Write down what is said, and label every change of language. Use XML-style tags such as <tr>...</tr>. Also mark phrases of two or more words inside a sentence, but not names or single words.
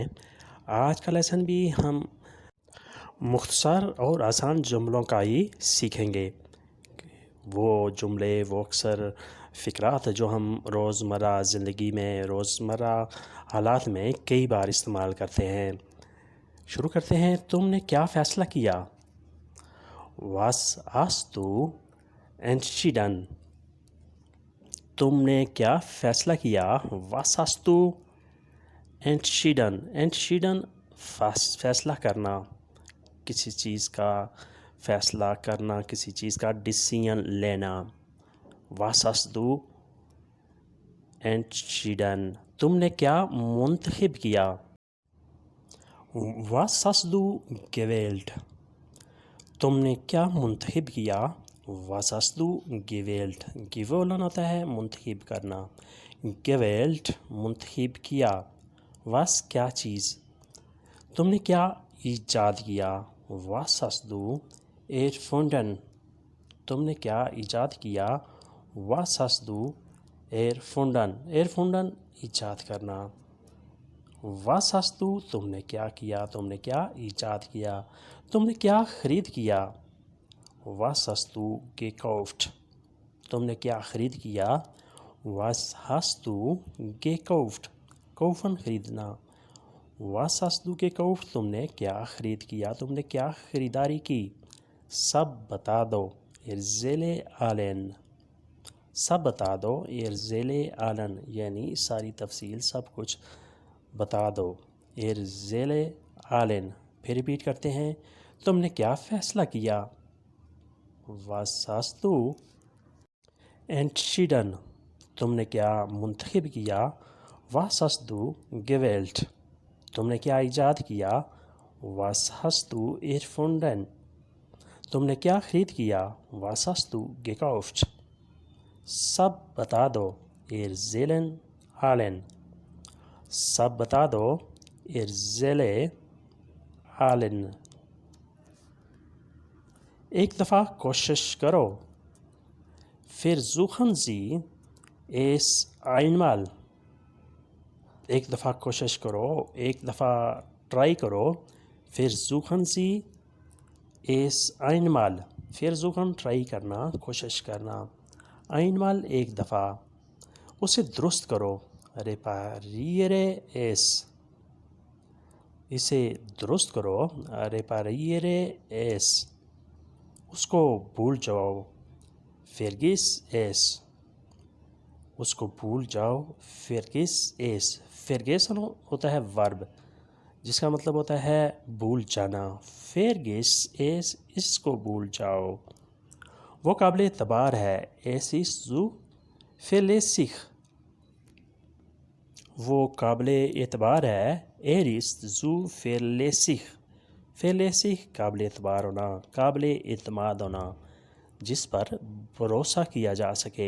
<ur>آج کا لیسن بھی ہم مختصر اور آسان جملوں کا ہی سیکھیں گے۔ وہ جملے، وہ اکثر فقرات جو ہم روزمرہ زندگی میں، روزمرہ حالات میں کئی بار استعمال کرتے ہیں۔ شروع کرتے ہیں۔ تم نے کیا فیصلہ کیا؟</ur> <de>Was hast du entschieden؟</de> <ur>تم نے کیا فیصلہ کیا؟</ur> <de>Was hast du entschieden؟</de> <ur>entschieden فیصلہ کرنا، کسی چیز کا فیصلہ کرنا، کسی چیز کا ڈیسیژن لینا۔</ur> <de>Was hast du entschieden؟</de> <ur>تم نے کیا منتخب کیا؟</ur> <de>Was hast du gewählt؟</de> <ur>تم نے کیا منتخب کیا؟</ur> <de>Was hast du gewählt؟</de> <ur>gewählen ہوتا ہے منتخب کرنا، gewählt منتخب کیا۔ was کیا چیز؟ تم نے کیا ایجاد کیا؟</ur> <de>Was hast du erfunden؟</de> <ur>تم نے کیا ایجاد کیا؟</ur> <de>Was hast du erfunden؟</de> <ur>erfunden ایجاد کرنا۔</ur> <de>Was hast du</de> <ur>تم نے کیا کیا؟ تم نے کیا ایجاد کیا؟ تم نے کیا خرید کیا؟</ur> <de>Was hast du gekauft؟</de> <ur>تم نے کیا خرید کیا؟</ur> <de>Was hast du gekauft؟ kaufen خریدنا۔ Was hast du gekauft؟</de> <ur>تم نے کیا خرید کیا؟ تم نے کیا خریداری کی؟ سب بتا دو،</ur> <de>erzähle allen۔</de> <ur>سب بتا دو،</ur> <de>erzähle allen،</de> <ur>یعنی ساری تفصیل، سب کچھ بتا دو،</ur> <de>erzähle allen۔</de> <ur>پھر ریپیٹ کرتے ہیں۔ تم نے کیا فیصلہ کیا؟</ur> <de>Was hast du entschieden؟</de> <ur>تم نے کیا منتخب کیا؟</ur> <de>Was hast du gewählt؟</de> <ur>تم نے کیا ایجاد کیا؟</ur> <de>Was hast du erfunden؟</de> <ur>تم نے کیا خرید کیا؟</ur> <de>Was hast du gekauft؟</de> <ur>سب بتا دو،</ur> <de>erzählen allen۔</de> <ur>سب بتا دو،</ur> <de>erzähle allen۔</de> <ur>ایک دفعہ کوشش کرو،</ur> <de>versuchen Sie es einmal۔</de> <ur>ایک دفعہ کوشش کرو، ایک دفعہ ٹرائی کرو،</ur> <de>versuchen Sie es einmal۔</de> <ur>versuchen ٹرائی کرنا، کوشش کرنا، einmal ایک دفعہ۔ اسے درست کرو،</ur> <de>repariere es۔</de> <ur>اسے درست کرو،</ur> <de>repariere es۔</de> <ur>اس کو بھول جاؤ،</ur> <de>vergiss es۔</de> <ur>اس کو بھول جاؤ،</ur> <de>vergiss es۔</de> <ur>vergessen ہوتا ہے ورب، جس کا مطلب ہوتا ہے بھول جانا۔</ur> <de>vergiss es،</de> <ur>اس کو بھول جاؤ۔ وہ قابل اعتبار ہے،</ur> <de>es ist zuverlässig۔</de> <ur>وہ قابل اعتبار ہے،</ur> <de>er ist zuverlässig۔</de> <ur>verlässig قابل اعتبار ہونا، قابل اعتماد ہونا، جس پر بھروسہ کیا جا سکے۔</ur>